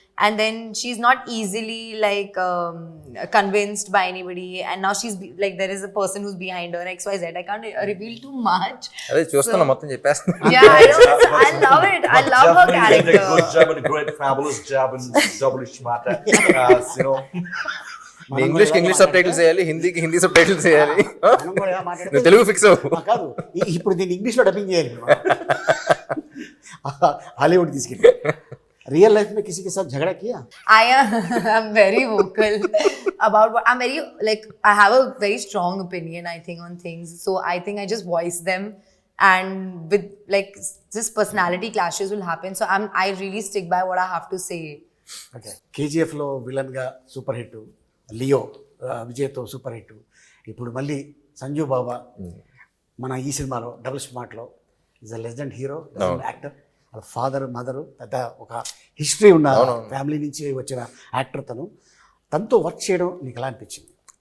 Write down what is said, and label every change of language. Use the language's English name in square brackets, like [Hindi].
[English] And then she's not easily like convinced by anybody. And now she's like, there is a person who's behind her, XYZ. I can't reveal too much. [Telugu] అదే చూస్తున్నా, మొత్తం చెప్పేస్తున్నా. [English] Yeah, I know. I love it. I love her Definitely did a good character. job and a great fabulous job in Double is Smart. You know, [Telugu] నీ ఇంగ్లీష్కి English sub titles చేయాలి, హిందీకి Hindi sub titles చేయాలి. మనం కూడా మాట్లాడితే నువ్వు Telugu fix అవ్వు. కాదు, ఇప్పుడు దీన్ని ఇంగ్లీష్లో డబ్బింగ్ చేయాలి. హాలీవుడ్ తీసుకెళ్ళి [Hindi] रियल लाइफ में किसी के साथ झगड़ा किया? [English] I'm very vocal about what I'm very, like, I have a very strong opinion, I think, on things. So I think I just voice them, and with like just personality clashes will happen. So I really stick by what I have to say. [Telugu] Okay. కేజీఎఫ్లో విలన్గా super hit, Leo విజయ్తో super hit, ఇప్పుడు మళ్ళీ సంజు బాబా మన ఈ సినిమాలో double స్మార్ట్లో [English] is a legend hero, [Telugu] legend actor. వాళ్ళ father mother పెద్ద ఒక history ఉన్న ఫ్యామిలీ నుంచి వచ్చిన యాక్టర్ తనతో వర్క్ చేయడం నీకు ఎలా అనిపించింది?